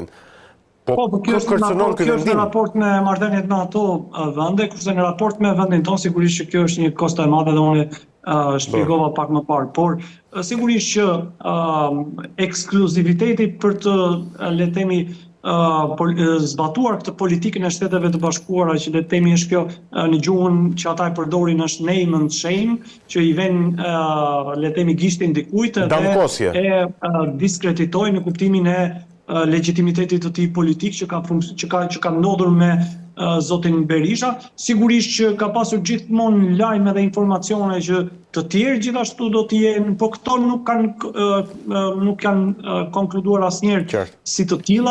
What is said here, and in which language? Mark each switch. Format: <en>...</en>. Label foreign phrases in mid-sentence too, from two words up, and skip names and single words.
<sq>Po, kjo është në raport me marrëdhëniet me ato vende, kurse në raport me vendin tonë sigurisht që kjo është një kosto e madhe dhe unë shpjegova pak më parë, por sigurisht që ekskluziviteti për të le të themi zbatuar këtë politikën e Shteteve të Bashkuara, që le të themi është kjo në gjuhën që ata e përdorin është</sq> <en>name and shame,</en> <sq>që i vën le të themi gishtin dikujt dhe e diskreditojnë në kuptimin e legitimitetit të tij politik që ka ndodhur me zotin Berisha. Sigurisht që ka pasur gjithmonë lajme dhe informacione që të tjerë gjithashtu do të jenë, po këto nuk kanë konkluduar asnjëherë si të tilla.</sq>